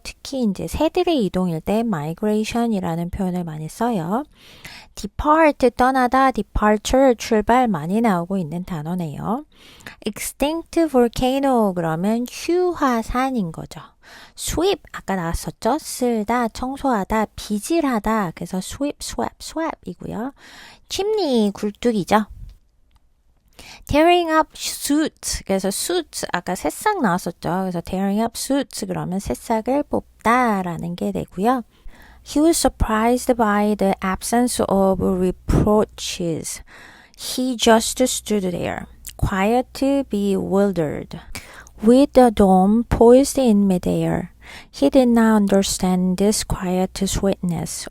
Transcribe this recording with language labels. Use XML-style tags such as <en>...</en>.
<ko>특히 이제 새들의 이동일 때 migration이라는 표현을 많이 써요. depart 떠나다, departure 출발 많이 나오고 있는 단어네요. extinct volcano 그러면 휴화산인 거죠. sweep 아까 나왔었죠. 쓸다, 청소하다, 비질하다. 그래서 sweep, swap, swap이고요. chimney 굴뚝이죠.</ko> <en>tearing up suits</en> <ko>그래서 suits 아까 새싹 나왔었죠. 그래서</ko> <en>tearing up suits</en> <ko>그러면 새싹을 뽑다라는 게 되고요.</ko> <en>He was surprised by the absence of reproaches. He just stood there, quiet, bewildered, with the dome poised in midair. He did not understand this quiet sweetness.</en>